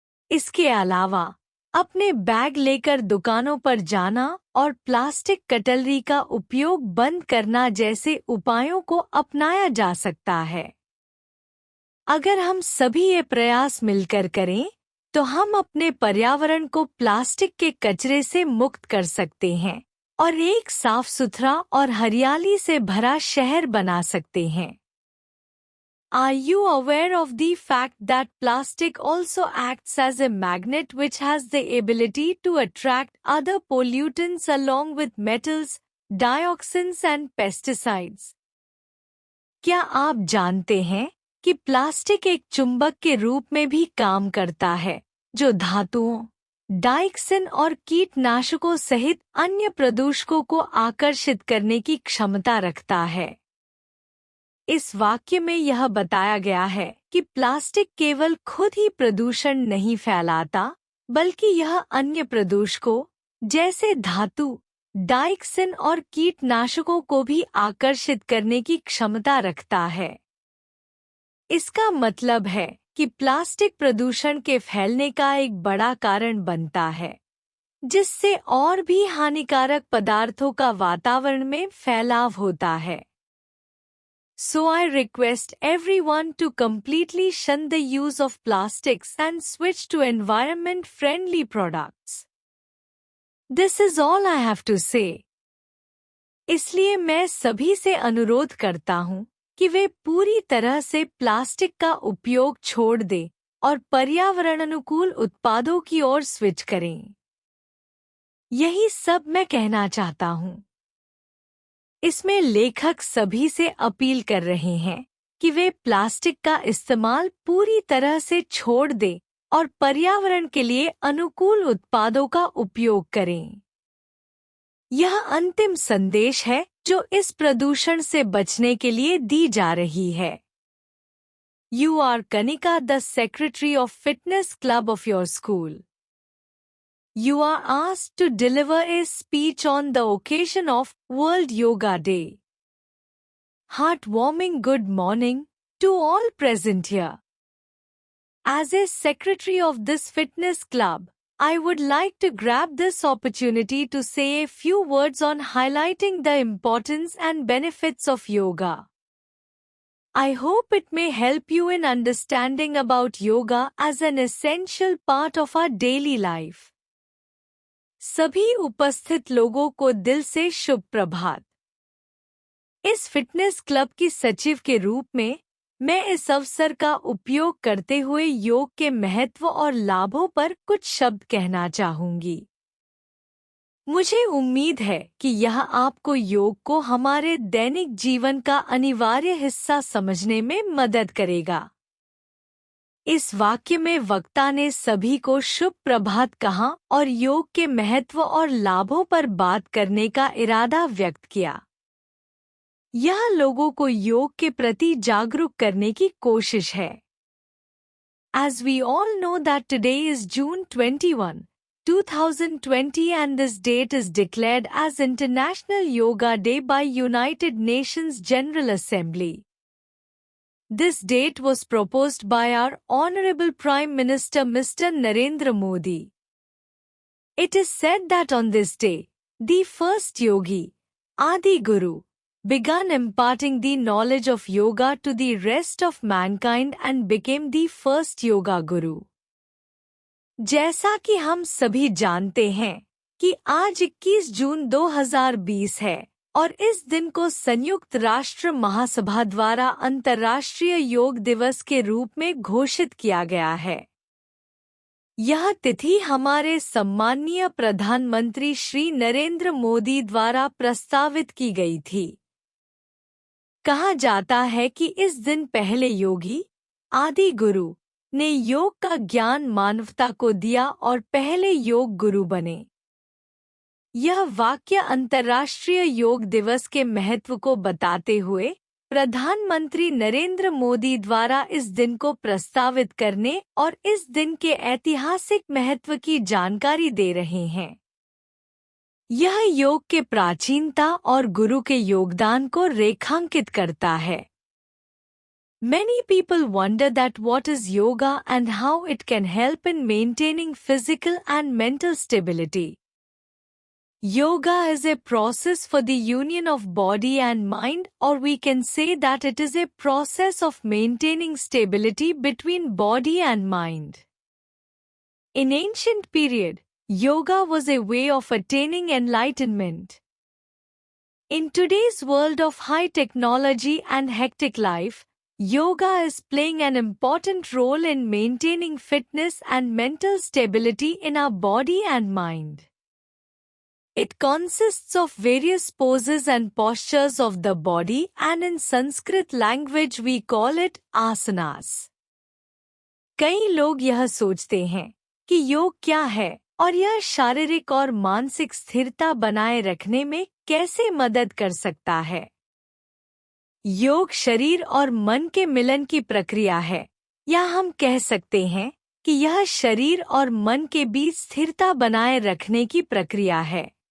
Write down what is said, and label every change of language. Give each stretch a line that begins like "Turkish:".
Hindi: इसके अलावा अपने बैग लेकर दुकानों पर जाना और प्लास्टिक कटलरी का उपयोग बंद करना जैसे उपायों को अपनाया जा सकता है। अगर हम सभी ये प्रयास मिलकर करें, तो हम अपने पर्यावरण को प्लास्टिक के कचरे से मुक्त कर सकते हैं और एक साफ सुथरा और हरियाली से भरा शहर बना सकते हैं।
English: Are you aware of the fact that plastic also acts as a magnet which has the ability to attract other pollutants along with metals, dioxins and pesticides?
Hindi: क्या आप जानते हैं कि प्लास्टिक एक चुंबक के रूप में भी काम करता है, जो धातुओं, डाइक्सिन और कीटनाशकों सहित अन्य प्रदूषकों को आकर्षित करने की क्षमता रखता है। इस वाक्य में यह बताया गया है कि प्लास्टिक केवल खुद ही प्रदूषण नहीं फैलाता, बल्कि यह अन्य प्रदूषकों जैसे धातु, डाइक्सिन और कीटनाशकों को भी आकर्षित करने की क्षमता रखता है। इसका मतलब है कि प्लास्टिक प्रदूषण के फैलने का एक बड़ा कारण बनता है, जिससे और भी हानिकारक पदार्थों का वातावरण में फैलाव होता है।
English: So I request everyone to completely shun the use of plastics and switch to environment-friendly products. This is all I have to say.
Hindi: इसलिए मैं सभी से अनुरोध करता हूँ कि वे पूरी तरह से प्लास्टिक का उपयोग छोड़ दें और पर्यावरण अनुकूल उत्पादों की ओर स्विच करें। यही सब मैं कहना चाहता हूँ। इसमें लेखक सभी से अपील कर रहे हैं कि वे प्लास्टिक का इस्तेमाल पूरी तरह से छोड़ दें और पर्यावरण के लिए अनुकूल उत्पादों का उपयोग करें। यह अंतिम संदेश है जो इस प्रदूषण से बचने के लिए दी जा रही है।
English: You are Kanika, the Secretary of Fitness Club of your school. You are asked to deliver a speech on the occasion of World Yoga Day. Heartwarming good morning to all present here. As a secretary of this fitness club, I would like to grab this opportunity to say a few words on highlighting the importance and benefits of yoga. I hope it may help you in understanding about yoga as an essential part of our daily life.
Hindi: सभी उपस्थित लोगों को दिल से शुभ प्रभात। इस fitness club की सचिव के रूप में मैं इस अवसर का उपयोग करते हुए योग के महत्व और लाभों पर कुछ शब्द कहना चाहूंगी। मुझे उम्मीद है कि यह आपको योग को हमारे दैनिक जीवन का अनिवार्य हिस्सा समझने में मदद करेगा। इस वाक्य में वक्ता ने सभी को शुभ प्रभात कहा और योग के महत्व और लाभों पर बात करने का इरादा व्यक्त किया। यह लोगों को योग के प्रति जागरूक करने की कोशिश है।
English: As we all know that today is June 21, 2020 and this date is declared as International Yoga Day by United Nations General Assembly. This date was proposed by our Honorable Prime Minister Mr. Narendra Modi. It is said that on this day, the first yogi, Adi Guru, began imparting the knowledge of yoga to the rest of mankind and became the first yoga guru.
Hindi: जैसा कि हम सभी जानते हैं कि आज 21 जून 2020 है और इस दिन को संयुक्त राष्ट्र महासभा द्वारा अंतर्राष्ट्रीय योग दिवस के रूप में घोषित किया गया है। यह तिथि हमारे सम्माननीय प्रधानमंत्री श्री नरेंद्र मोदी द्वारा प्रस्तावित की गई थी। कहा जाता है कि इस दिन पहले योगी, आदि गुरु, ने योग का ज्ञान मानवता को दिया और पहले योग गुरु बने। यह वाक्य अंतर्राष्ट्रीय योग दिवस के महत्व को बताते हुए प्रधानमंत्री नरेंद्र मोदी द्वारा इस दिन को प्रस्तावित करने और इस दिन के ऐतिहासिक महत्व की जानकारी दे रहे हैं। यह योग के प्राचीनता और गुरु के योगदान को रेखांकित करता है।
English: Many people wonder that what is yoga and how it can help in maintaining physical and mental stability. Yoga is a process for the union of body and mind, or we can say that it is a process of maintaining stability between body and mind. In ancient period, yoga was a way of attaining enlightenment. In today's world of high technology and hectic life, yoga is playing an important role in maintaining fitness and mental stability in our body and mind. It consists of various poses and postures of the body, and in Sanskrit language we call it asanas.
Hindi: कई लोग यह सोचते हैं कि योग क्या है और यह शारीरिक और मानसिक स्थिरता बनाए रखने में कैसे मदद कर सकता है। योग शरीर और मन के मिलन की प्रक्रिया है, या हम कह सकते हैं कि यह शरीर और मन के बीच स्थिरता बनाए रखने की प्रक्रिया है।